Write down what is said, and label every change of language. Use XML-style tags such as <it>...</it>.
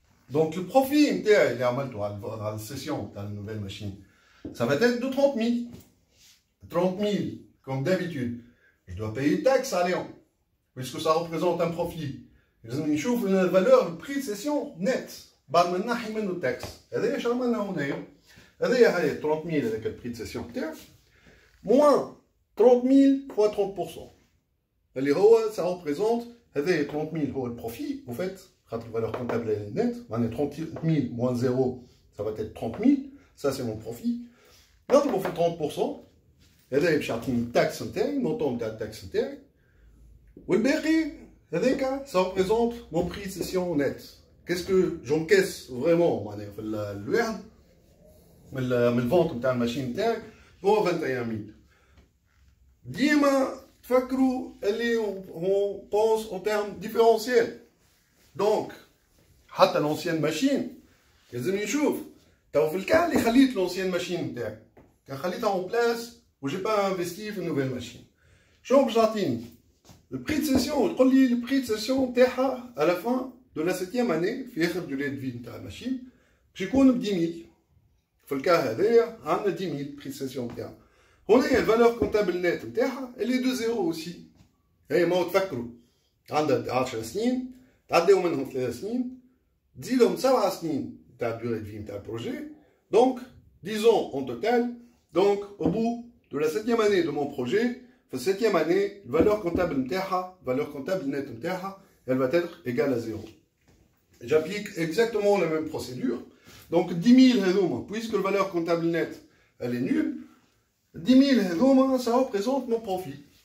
<fr>Donc le profit</fr> <ar>نتاعي اللي عملته على السيسيون تاع</ar> <fr>la nouvelle machine, ça va être de 30 000. 30 000, comme d'habitude. Je dois payer une taxe à Léon, puisque ça représente un profit.</fr> <ar>لازم نشوف</ar> <fr>la valeur, le prix de cession net.</fr> <ar>بعد ما نحي منه التاكس. هذا ايش عملنا هنايا؟ هذايا هاي 30 000 هذاك البري دو سيسيون تاعك</ar> <fr>moins 30 000 fois 30%.</fr> <ar>اللي هو</ar> <fr>ça représente</fr> <ar>هذايا 30 000 هو البروفي</ar> <fr>au fait</fr> <ar>خاطر الفالور كونتابل</ar> <fr>est net معناها 30 000 moins 0 ça va être 30 000 ça c'est mon profit.</fr> <ar>نضربو في 30% هذايا باش يعطيني التاكس نتاعي المونطون نتاع التاكس نتاعي والباقي هذاك</ar> <fr>ça représente mon prix de cession net. Qu'est-ce que j'encaisse vraiment</fr> <ar>معناها في الوعد من الفونت نتاع الماشين نتاعك</ar> <fr>هو 21000.</fr> <ar>ديما تفكروا اللي</ar> <fr>on pense en termes différentiels.</fr> <ar>Donc حتى</ar> <fr>l'ancienne machine</fr> <ar>لازم نشوف تو في الكان اللي خليت l'ancienne machine نتاعك كان خليتها اون بلاس و جي با انفستي في نوفيل ماشين شنو باش تعطيني البري دو سيسيون تقول لي البري دو سيسيون نتاعها على</ar> <fr>la fin de la 7e année</fr> <ar>في اخر دوري دو في نتاع الماشين باش يكون ب 10000. في الكا هذايا عندنا 10000 بري دو سيسيون نتاعها. هنا الفالور كونتابل نت نتاعها اللي دو زيرو اوسي. هي ما تفكروا عندها 10 سنين تعديو منهم 3 سنين تزيدهم 7 سنين تاع الدوري دو في نتاع البروجي. دونك</ar> <fr>disons en total, donc au bout de la 7e année de mon projet, la 7e année, la valeur comptable nette elle va être égale à 0. J'applique exactement la même procédure. Donc 10 000 puisque la valeur comptable nette elle est nulle, 10 000 ça représente mon profit.</fr>